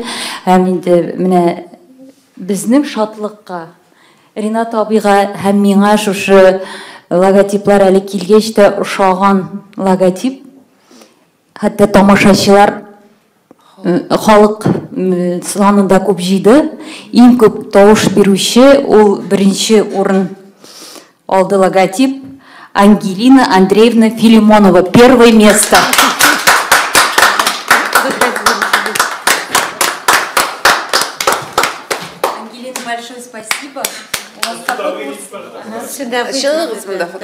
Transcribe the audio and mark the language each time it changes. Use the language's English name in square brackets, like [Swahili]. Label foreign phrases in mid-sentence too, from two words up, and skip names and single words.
[Tatar] Һәм инде менә безнең шатлыкка Ринат абыйга һәм миңа шушы логотиплар әле килгәч тә ошаган логотип. Хәтта тамашачылар халык санында күп җыйды. Иң күп тавыш бирүче ул беренче урын алды логотип. Ангелина Андреевна Филимонова. [Russian] Первое место. Ангелина, большое спасибо. У вас такой курс.